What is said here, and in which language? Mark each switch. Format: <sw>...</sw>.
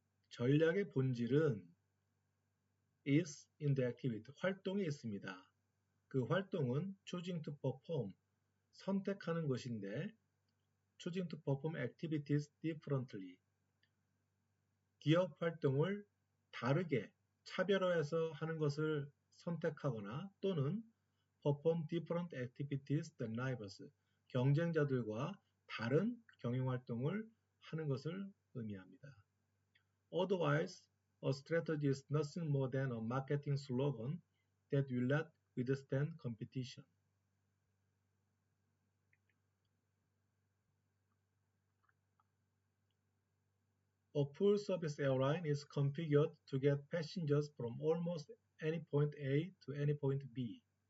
<ko>전략의 본질은</ko> <en>is in the activity,</en> <ko>활동에 있습니다. 그 활동은</ko> <en>choosing to perform,</en> <ko>선택하는 것인데</ko> <en>choosing to perform activities differently,</en> <ko>기업 활동을 다르게 차별화해서 하는 것을 선택하거나 또는</ko> <en>perform different activities than rivals,</en> <ko>경쟁자들과 다른 경영활동을 하는 것을 의미합니다.</ko> <en>Otherwise, a strategy is nothing more than a marketing slogan that will not withstand competition. A full-service airline is configured to get passengers from almost any point A to any point B.</en>